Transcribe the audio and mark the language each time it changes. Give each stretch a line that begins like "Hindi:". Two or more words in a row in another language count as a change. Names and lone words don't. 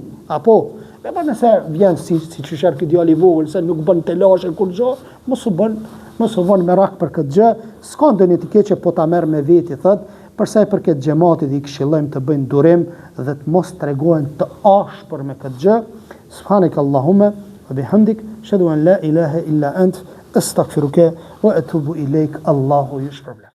Albanian: Apo, e pa nëse vjen si qysher këtë djali i vogël, se nuk bën telashe kur gjë, mos u bën me rak për këtë gjë, s'ka ndonjë të keqe po ta merr me veti, thot, përsa i përket xhamatit i këshillojmë të bëjnë durim dhe të mos tregohen të ashpër me këtë gjë.
Arabic: سبحانك اللهم وبحمدك، أشهد أن لا إله إلا أنت، أستغفرك وأتوب إليك. الله يشكر.